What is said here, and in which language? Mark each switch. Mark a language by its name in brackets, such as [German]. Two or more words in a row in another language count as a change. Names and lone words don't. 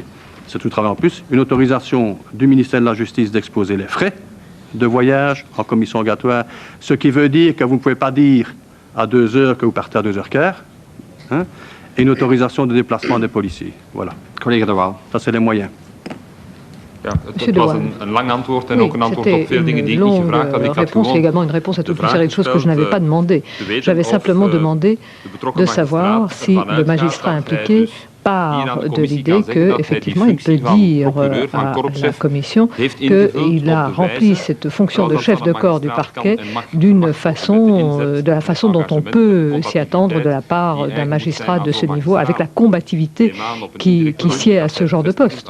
[French] C'est tout le travail en plus, une autorisation du ministère de la Justice d'exposer les frais de voyage en commission rogatoire, ce qui veut dire que vous ne pouvez pas dire à 2 heures que vous partez à 2h15, hein, et une autorisation de déplacement des policiers. Voilà. Collègue De Waal. Ça, c'est les moyens. [Dutch] Ja, het was een lang antwoord en ook een antwoord op veel dingen die ik niet gevraagd had. Ik had gewoon [French] également une réponse à toute une série de choses que je n'avais pas demandé. J'avais simplement demandé de savoir si le magistrat impliqué part de l'idée qu'effectivement il peut dire à la commission qu'il a rempli cette fonction de chef de corps du parquet de la façon dont on peut s'y attendre de la part d'un magistrat de ce niveau, avec la combativité qui sied à ce genre de poste.